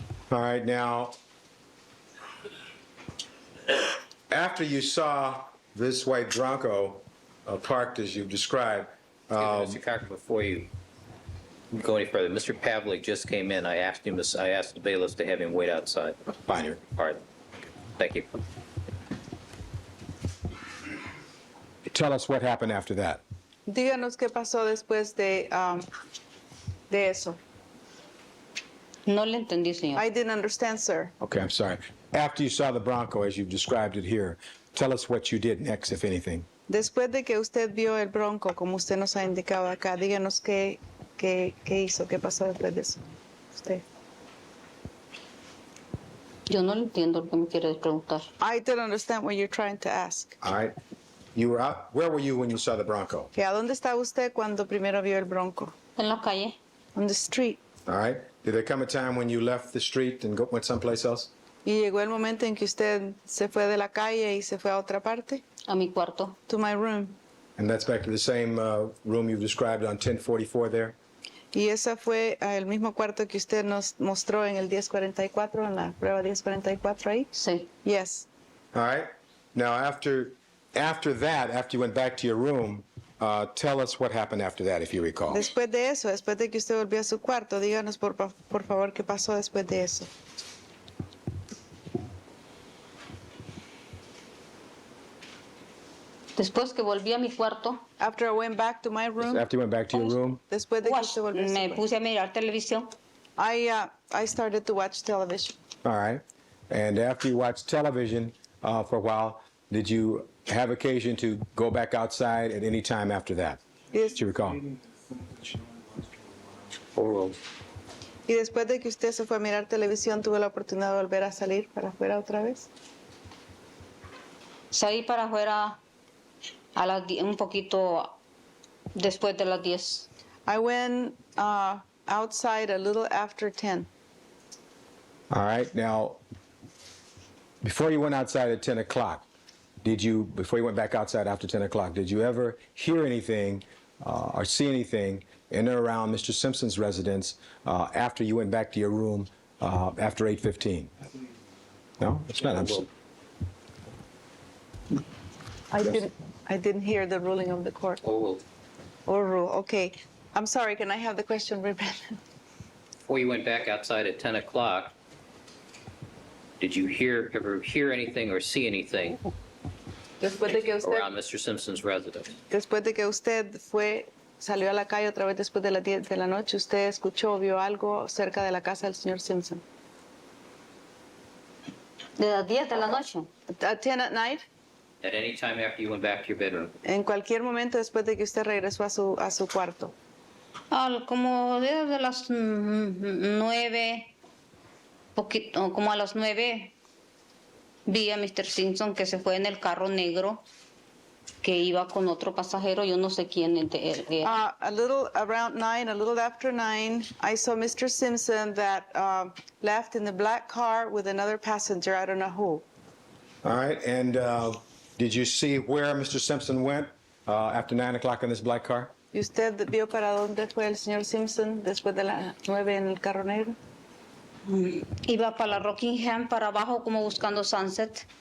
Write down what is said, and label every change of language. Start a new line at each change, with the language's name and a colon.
English: All right, now, after you saw this white Bronco parked as you've described, Mr. Cocker, before you go any further, Mr. Pavlik just came in. I asked the bailiffs to have him wait outside. fine here. Pardon. Thank you. Tell us what happened after that.
Spanish: Díganos qué pasó después de eso. No le entendí, señor.
English: I didn't understand, sir. Okay, I'm sorry. After you saw the Bronco as you've described it here, tell us what you did next, if anything.
Spanish: Después de que usted vio el Bronco, como usted nos ha indicado acá, díganos qué hizo, qué pasó después de eso. Usted. Yo no le entiendo lo que me quiere preguntar.
English: I don't understand what you're trying to ask. All right? You were out, where were you when you saw the Bronco?
Spanish: ¿A dónde estaba usted cuando primero vio el Bronco? En la calle.
English: On the street. All right? Did there come a time when you left the street and went someplace else?
Spanish: ¿Y llegó el momento en que usted se fue de la calle y se fue a otra parte? A mi cuarto.
English: To my room. And that's back to the same room you've described on 1044 there?
Spanish: Y ese fue el mismo cuarto que usted nos mostró en el 1044, en la prueba 1044 ahí? Sí.
English: Yes. All right? Now, after that, after you went back to your room, tell us what happened after that, if you recall.
Spanish: Después de eso, después de que usted volvió a su cuarto, díganos por favor qué pasó después de eso. Después que volví a mi cuarto,
English: After I went back to my room, After you went back to your room,
Spanish: después de que usted volvió a su me cuarto, puse a mirar televisión.
English: I started to watch television. all right? And after you watched television for a while, did you have occasion to go back outside at any time after that? Yes. Do you recall?
Spanish: Y después de que usted se fue a mirar televisión, tuvo la oportunidad de volver a salir para afuera otra vez. Salí para afuera a las un poquito después de las 10.
English: I went outside a little after 10. All right. Now, before you went outside at 10 o'clock, before you went back outside after 10 o'clock, did you ever hear anything or see anything in or around Mr. Simpson's residence after you went back to your room after 8:15? No? It's not. I didn't hear the ruling of the court. Or rule. Okay. I'm sorry. Can I have the question repeated? Before you went back outside at 10 o'clock, Did you ever hear anything or see anything
Spanish: Después de que usted,
English: around Mr. Simpson's residence?
Spanish: después de que usted salió a la calle otra vez después de las 10 de la noche, ¿usted escuchó o vio algo cerca de la casa del señor Simpson? De las 10 de la noche.
English: At 10 at night? At any time after you went back to your bedroom?
Spanish: En cualquier momento después de que usted regresó a su cuarto. Como desde las 9, como a las 9, vi a Mr. Simpson que se fue en el carro negro que iba con otro pasajero, yo no sé quién era.
English: A little around 9, a little after 9, I saw Mr. Simpson that left in the black car with another passenger, I don't know who. All right, and did you see where Mr. Simpson went after 9 o'clock in this black car?
Spanish: ¿Y usted vio para dónde fue el señor Simpson después de las 9 en el carro negro? Iba para la Rockingham, para abajo, como buscando Sunset.